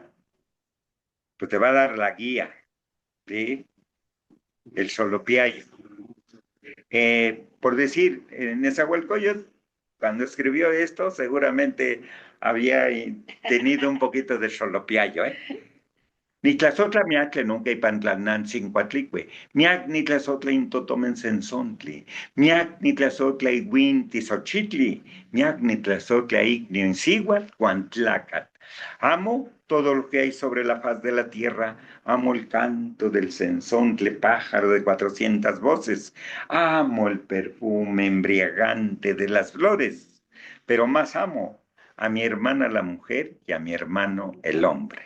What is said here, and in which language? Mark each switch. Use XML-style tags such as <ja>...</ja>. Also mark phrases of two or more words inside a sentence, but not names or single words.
<es>Pues te va a dar la guía, ¿sí? El solopiayo. Por decir, en Nezahualcóyotl, cuando escribió esto, seguramente había tenido un poquito de solopiayo, ¿eh?</es> <nah>Nitlazotla miatle nunca ipantlanan cincuatlicue. Miak nitlazotla intotomen sensontli. Miak nitlazotla iguinti xochitli. Miak nitlazotla ignio insiguat cuantlacat.</nah> <es>Amo todo lo que hay sobre la faz de la tierra. Amo el canto del sensontle, pájaro de 400 voces. Amo el perfume embriagante de las flores. Pero más amo a mi hermana la mujer y a mi hermano el hombre.</es>